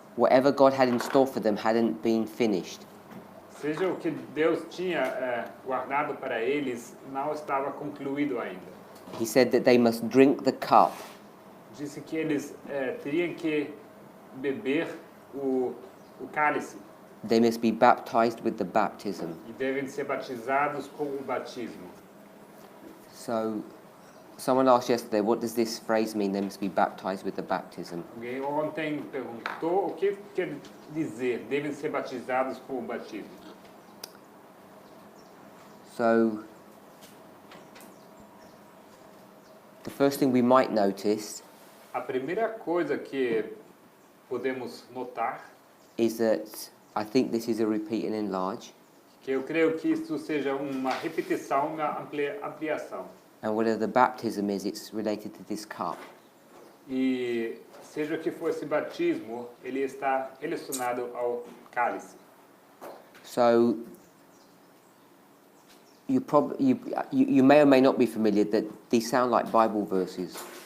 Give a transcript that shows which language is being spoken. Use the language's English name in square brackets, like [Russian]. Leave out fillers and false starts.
[English] Whatever God had in store for them hadn't been finished. [Portuguese] Seja o que Deus tinha guardado para eles, não estava concluído ainda. [English] He said that they must drink the cup [Portuguese] Disse que eles teriam que beber o cálice [English] they must be baptized with the baptism. [Portuguese] e devem ser batizados com o batismo. [English] So, someone asked yesterday, what does this phrase mean, they must be baptized with the baptism? [Portuguese] Alguém ontem perguntou o que quer dizer, devem ser batizados com o batismo. [English] So, the first thing we might notice [Portuguese] A primeira coisa que podemos notar, [English] is that I think this is a repeat and enlarge, [Portuguese] que eu creio que isso seja uma repetição, uma ampliação. [English] and whatever the baptism is, it's related to this cup. [Portuguese] E seja o que for esse batismo, ele está relacionado ao cálice. [English] So, you may or may not be familiar that these sound like Bible verses.